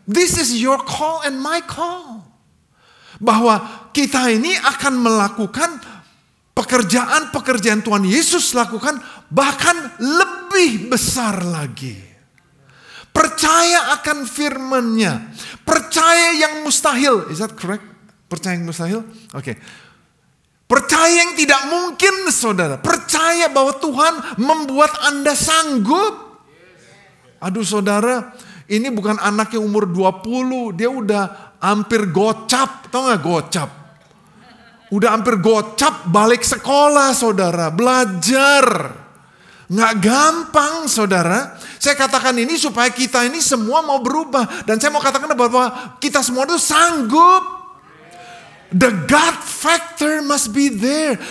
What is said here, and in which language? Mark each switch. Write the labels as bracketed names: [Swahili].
[English] This is your call and my call. [Indonesian] Bahwa kita ini akan melakukan pekerjaan-pekerjaan Tuhan Yesus lakukan, bahkan lebih besar lagi. Percaya akan firman-Nya. Percaya yang mustahil. [English] Is that correct? [Indonesian] Percaya yang mustahil? Oke. Percaya yang tidak mungkin, saudara. Percaya bahwa Tuhan membuat Anda sanggup. Aduh, saudara, ini bukan anak yang umur 20. Dia udah hampir gocap. Tahu gak gocap? Udah hampir gocap balik sekolah, saudara. Belajar. Gak gampang, saudara. Saya katakan ini supaya kita ini semua mau berubah. Dan saya mau katakan bahwa kita semua itu sanggup. [English] The God factor must be there.